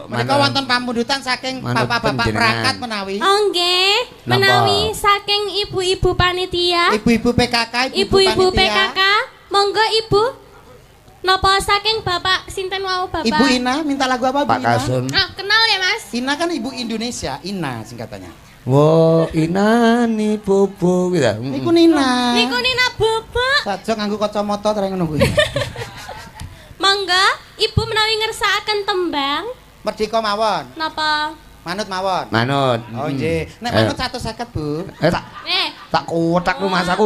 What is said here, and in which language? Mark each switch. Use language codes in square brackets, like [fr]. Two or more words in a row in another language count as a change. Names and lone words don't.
[jv] Menika wonten pamundutan saking bapak-bapak perangkat menawi. Oh nggih, menawi saking ibu-ibu panitia. Ibu-ibu PKK, ibu-ibu PKK. Monggo Ibu. Napa saking Bapak sinten wau Bapak? [id] Ibu Ina minta lagu apa Bu Pak Ina? Kasun. Kenal ya Mas? Ina kan Ibu Indonesia, Ina singkatannya. Wo Ina ni bobo gitu. [jv] Niku Nina. Niku Nina bobo. Saja nganggo kacamata tereng ngono kuwi. Mangga, Ibu menawi ngersakaken tembang. Merdeka mawon. Napa? Manut mawon. Manut. Oh nggih. Nek manut 150, Bu. Tak kuwetak lu Mas aku.